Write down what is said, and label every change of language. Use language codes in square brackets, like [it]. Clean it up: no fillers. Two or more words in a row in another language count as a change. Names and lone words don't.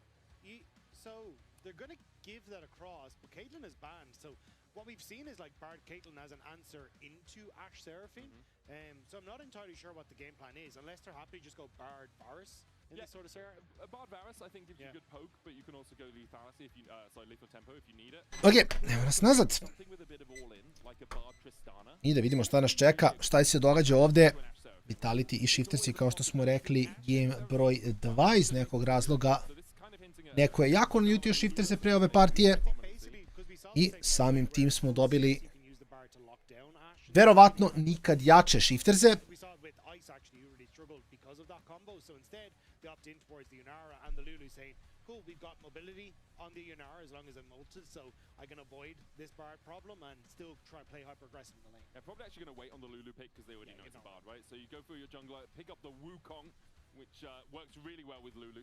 [en] So they're going to give that across, but Caitlyn is banned. So what we've seen is like Bard Caitlyn as an answer into Ashe Seraphine. So I'm not entirely sure what the game plan is, unless they're happy to just go Bard Varus in this sort of scenario. Bard Varus I think gives you good poke, but you can also go lethality if you lethal tempo if you need it. [sr] Ok, evo nas nazad. I da vidimo šta nas čeka, šta se događa ovde. Vitality i Shiftersi, kao što smo rekli, game broj 2 iz nekog razloga. Neko je jako naljutio Shifterse pre ove partije i samim tim smo dobili verovatno nikad jače Shifterse. [en] Cool, we've got mobility on the Yunara as long as I'm ulted, so I can avoid this Bard problem and still try to play hyper-aggressive in the lane. They're probably actually going to wait on the Lulu pick because they already know it's a Bard, right? So you go for your jungler, pick up the Wukong, which works really well with Lulu.